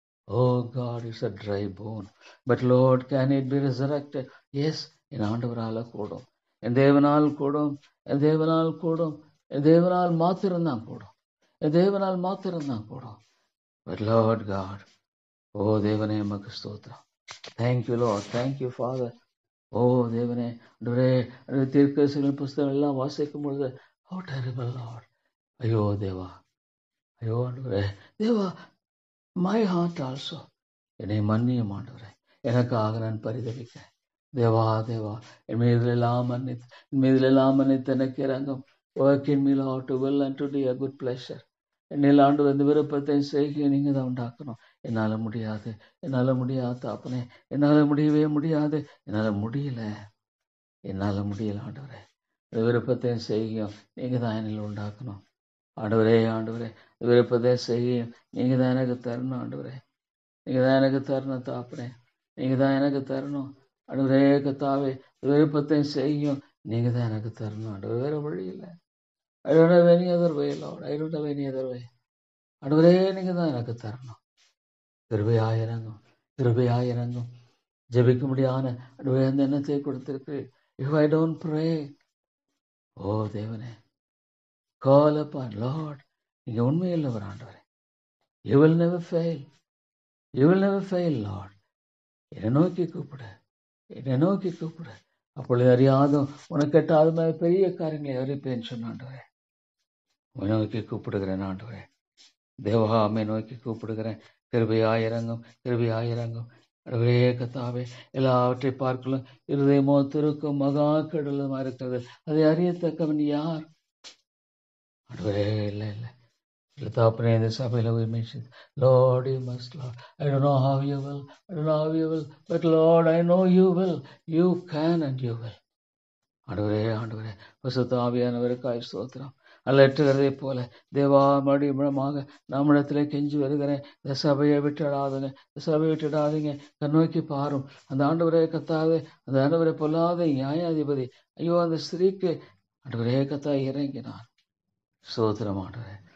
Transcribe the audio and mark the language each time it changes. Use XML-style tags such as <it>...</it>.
<en>Oh God, it's a dry bone. But Lord, can it be resurrected?</en> <ta>Yes, என் ஆண்டவரால் கூடும், என் தேவனால் கூடும், என் தேவனால் கூடும், என் தேவனால் மாத்திரம்தான் கூடும், என் தேவனால் மாத்திரம்தான் கூடும்.</ta> <en>But Lord God,</en> <ta>ஓ தேவனே, எமக்கு ஸ்தோத்திரம்.</ta> <en>Thank you Lord, thank you Father.</en> <ta>ஓ தேவனே, ஆண்டவரே, தீர்க்கதரிசிகளின் புஸ்தகம் எல்லாம் வாசிக்கும் பொழுது</ta> <en>how terrible Lord.</en> <ta>ஐயோ தேவா, ஐயோ ஆண்டவரே, தேவா,</ta> <en>my heart also.</en> <ta>என்னை மன்னியும் ஆண்டவரே, எனக்காக நான் பரிதவிக்கிறேன். தேவா தேவா, என் மீதிலெல்லாம் மன்னித்து, என் மீதிலெல்லாம் மன்னித்து எனக்கு இறங்கும்.</ta> <en>Work in me Lord to will and to do a good pleasure.</en> <ta>என்னில் ஆண்டு இந்த விருப்பத்தை செய்ய நீங்க தான் உண்டாக்கணும். என்னால முடியாது, என்னால முடியாது அப்பனே, என்னால முடியவே முடியாது, என்னால முடியல, என்னால முடியல ஆண்டவரே. இந்த விருப்பத்தை செய்யும் நீங்க தான் என்னில் உண்டாக்கணும். ஆண்டவரே, ஆண்டவரே, விருப்பத்தை செய்யும் நீங்க தான் எனக்கு தரணும். ஆண்டவரே, நீங்க தான் எனக்கு தரணும் தாப்பனே, நீங்க தான் எனக்கு தரணும். ஆண்டவரே கத்தாவே, விருப்பத்தை செய்யும் நீங்க தான் எனக்கு தரணும். ஆண்டவரே, வேற வழி இல்லை.</ta> <en>I don't have any other way, Lord. I don't have any other way.</en> <ta>ஆண்டவரே, நீங்க தான் எனக்கு தரணும். கிருபையாயிரங்கும், கிருபையாயிரங்கும். ஜெபிக்க முடியாத ஆண்டவரே, அந்த எண்ணத்தை கொடுத்திருக்கு.</ta> <en>If I don't pray,</en> <ta>ஓ தேவனே,</ta> <en>call upon Lord,</en> <ta>நீங்க உண்மையுள்ளவர் ஆண்டவரே.</ta> <en>You will never fail. You will never fail, Lord.</en> <ta>என்னை நோக்கி கூப்பிடு, என்னை நோக்கி கூப்பிடு. அப்பொழுது அறியாதும் உனக்கு எட்டாத பெரிய காரியங்களை அறிவிப்பேன்னு சொன்ன ஆண்டவரே. உன்னை நோக்கி கூப்பிடுகிறேன் ஆண்டவரே. தேவா, அம்மை நோக்கி கூப்பிடுகிறேன். கிருபையாயிரங்கும், கிருபையாயிரங்கும். ஆண்டவரே கத்தாவே, எல்லாவற்றை பார்க்கலாம் இருதயமோ திருக்கும் மகா கடலுமா இருக்கிறது. அதை அறியத்தக்கவன் யார்? ஆண்டவரே, இல்லை இல்லை, இல்லை தாப்பனே, இந்த சபையில் உரிமைச்சு,</ta> <en>Lord, you must, Lord. I don't know how you will, I don't know how you will, but Lord, I know you will. You can and you will.</en> <ta>ஆண்டவரே, ஆண்டவரே, பரிசுத்த ஆவியானவருக்காய் ஸ்தோத்திரம். அல்லற்றுகிறதை போல தேவா மறுபடியுமாக நம்மிடத்திலே கெஞ்சி வருகிறேன். இந்த சபையை விட்டுடாதுங்க, இந்த சபையை விட்டுடாதீங்க, கண்ணோக்கி பாரும். அந்த ஆண்டவரே கத்தாவே, அந்த ஆண்டவரை பொல்லாத நியாயாதிபதி, ஐயோ அந்த ஸ்திரீக்கு ஆண்டவரே கத்தா இறங்கினார். ஸ்தோத்திரம் ஆண்டவரே.</ta>